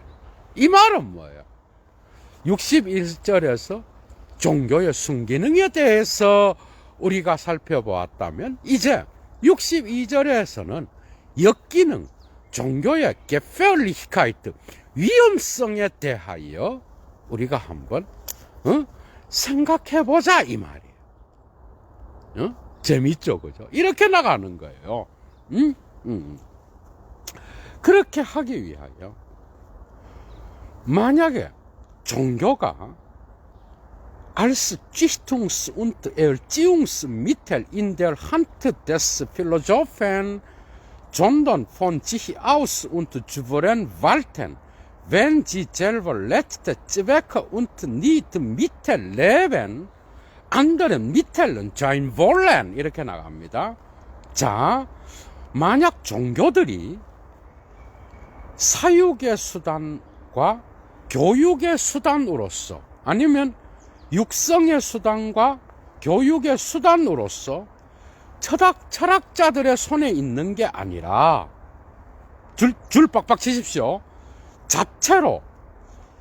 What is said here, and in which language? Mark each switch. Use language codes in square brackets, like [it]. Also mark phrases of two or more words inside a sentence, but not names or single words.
[ko] 이 말은 뭐예요? 61절에서 종교의 순기능에 대해서 우리가 살펴보았다면 이제 62절에서는 역기능, 종교의 Gefährlichkeit, 위험성에 대하여 우리가 한번 생각해보자, 이 말이에요. 재밌죠, 그죠? 이렇게 나가는 거예요. 그렇게 하기 위하여 만약에 종교가 [de] als Dichtungs- und Erziehungsmittel in der Hand des Philosophen, sondern von sich aus und souverän walten, wenn sie selber letzte Zwecke und nicht Mittel leben, anderen Mitteln sein wollen. [ko] 이렇게 나갑니다. 자, 만약 종교들이 사육의 수단과 교육의 수단으로서, 아니면 육성의 수단과 교육의 수단으로서 철학자들의 손에 있는 게 아니라, 줄 빡빡 치십시오.